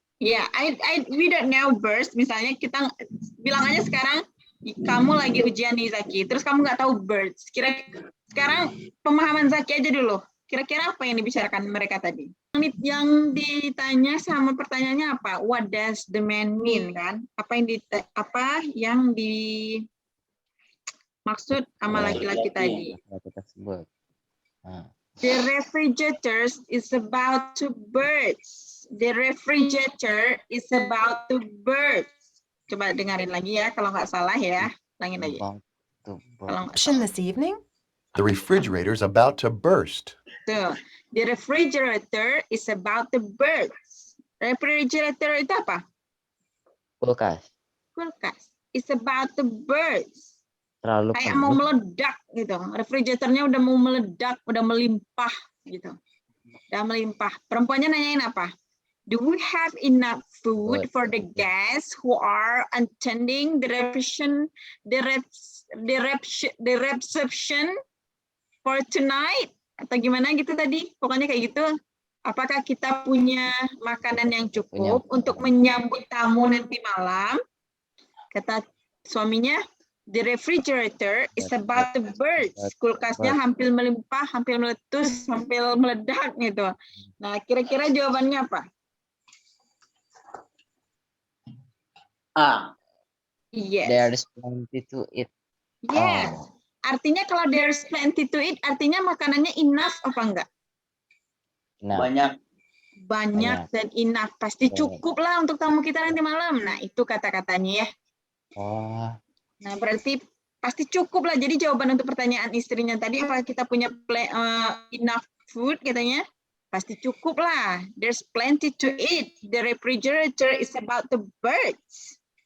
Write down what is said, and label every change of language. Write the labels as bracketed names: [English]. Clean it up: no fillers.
[English] Ya, we don't know burst. [Indonesian] Misalnya kita bilang aja sekarang kamu lagi ujian nih Zaki, terus kamu nggak tahu burst. Sekarang pemahaman Zaki aja dulu. Kira-kira apa yang dibicarakan mereka tadi? Yang ditanya sama pertanyaannya apa? [English] What does the man mean, kan? [Indonesian] Apa yang dimaksud sama laki-laki tadi? Kita sebut. Nah, [English] The refrigerator is about to burst. The refrigerator is about to burst. [Indonesian] Coba dengerin lagi ya, kalau nggak salah ya. Ulangin lagi. [English] about to burst. [Indonesian] Kalau nggak [English] Reception [Indonesian] salah. [English] this evening? The refrigerator's about to burst. [Indonesian] Tuh. [English] The refrigerator is about to burst. [Indonesian] Refrigerator itu apa? Kulkas. Kulkas. [English] It's about to burst. [Indonesian] Terlalu Kayak mau meledak gitu. Refrigeratornya udah mau meledak, udah melimpah gitu. Udah melimpah. Perempuannya nanyain apa? [English] Do we have enough food for the guests who are attending the reception for tonight? [Indonesian] Atau gimana gitu tadi? Pokoknya kayak gitu. Apakah kita punya makanan yang cukup untuk menyambut tamu nanti malam? Kata suaminya, [English] the refrigerator is about to burst. [Indonesian] Kulkasnya hampir melimpah, hampir meletus, hampir meledak gitu. Nah, kira-kira jawabannya apa? A. [English] Yes. There is plenty to eat. [Indonesian] Yes. Artinya kalau [English] there's plenty to eat, [Indonesian] artinya makanannya enough apa enggak? Nah, Banyak. Banyak dan enough. Pasti cukup lah untuk tamu kita nanti malam. Nah, itu kata-katanya ya. oh, Nah, berarti pasti cukup lah. Jadi jawaban untuk pertanyaan istrinya tadi, apakah kita punya [English] enough food [Indonesian] katanya? Pasti cukup lah. [English] There's plenty to eat. The refrigerator is about to burst.